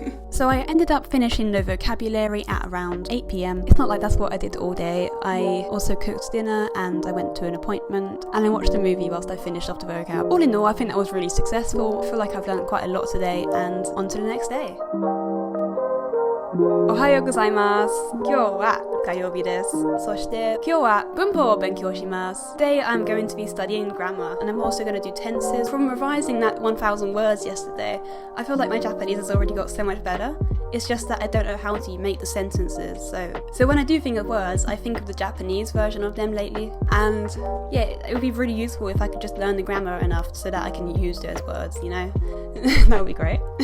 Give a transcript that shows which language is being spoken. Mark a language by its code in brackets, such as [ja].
[en] So I ended up finishing the vocabulary at around 8 PM. It's not like that's what I did all day. I also cooked dinner and I went to an appointment and I watched a movie whilst I finished off the vocab. All in all, I think that was really successful. I feel like I've learned quite a lot today, and on to the next day. [ja] Ohayou gozaimasu. 今日は火曜日です。そして今日は文法を勉強します。 [en] Today I'm going to be studying grammar, and I'm also going to do tenses. From revising that 1,000 words yesterday, I feel like my Japanese has already got so much better. It's just that I don't know how to make the sentences. So when I do think of words, I think of the Japanese version of them lately. And yeah, it would be really useful if I could just learn the grammar enough so that I can use those words, you know? That would be great.